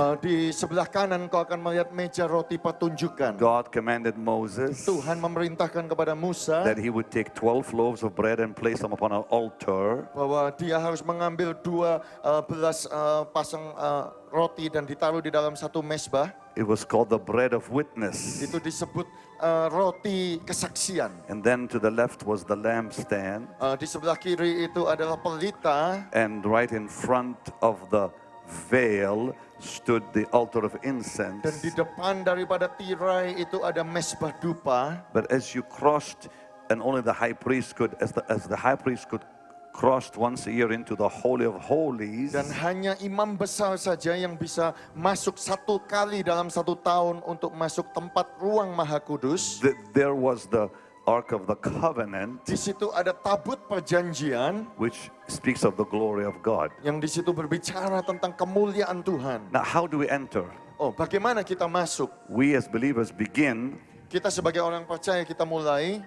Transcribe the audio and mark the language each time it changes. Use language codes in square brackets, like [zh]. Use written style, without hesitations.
[id] Di sebelah kanan engkau akan melihat meja roti pertunjukan. [en] God commanded Moses [id] Tuhan memerintahkan kepada Musa [en] that he would take 12 loaves of bread and place them upon an altar. [id] bahwa dia harus mengambil 12 pasang roti dan ditaruh di dalam satu mesbah. [en] It was called the bread of witness. [id] Itu disebut roti kesaksian. [en] And then to the left was the lampstand. [id] Di sebelah kiri itu adalah pelita, [en] And right in front of the veil stood the altar of [id] dan [en] incense. [id] di depan daripada tirai itu ada mesbah dupa. [en] But as you crossed, and only the high priest could, as the high priest could crossed once a year into the Holy of Holies, [id] Dan hanya imam besar saja yang bisa masuk satu kali dalam satu tahun untuk masuk tempat ruang maha kudus. [en] there was the Ark of the Covenant, [id] Di situ ada tabut perjanjian [en] which speaks of the glory of God. [id] yang di situ berbicara tentang kemuliaan Tuhan. [en] Now, how do we enter? [id] Oh, bagaimana kita masuk? [en] We as believers begin [id] Kita sebagai orang percaya kita mulai